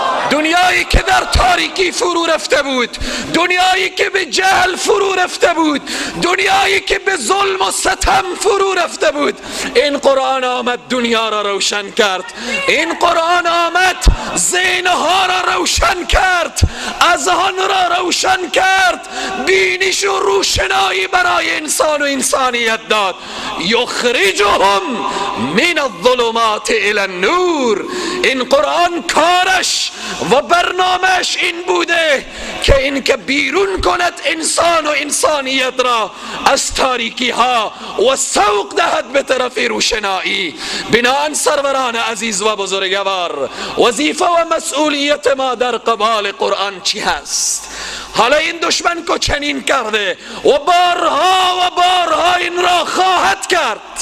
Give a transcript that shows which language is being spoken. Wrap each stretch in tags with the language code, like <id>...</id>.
<fa>دنیایی که در تاریکی فرو رفته بود، دنیایی که به جهل فرو رفته بود، دنیایی که به ظلم و ستم فرو رفته بود، این قرآن آمد دنیا را روشن کرد. این قرآن آمد ذهنها را روشن کرد، اذهان را روشن کرد، بینش و روشنایی برای انسان و انسانیت داد.</fa> <ar>یخرجهم من الظلمات الی النور.</ar> <fa>این قرآن کارش و برنامهش این بوده که این که بیرون کند انسان و انسانیت را از تاریکی ها و سوق دهد به طرف روشنایی. بنابراین سروران عزیز و بزرگوار، وظیفه و مسئولیت ما در قبال قرآن چی هست؟ حالا این دشمن که چنین کرده و بارها این را خواهد کرد،</fa>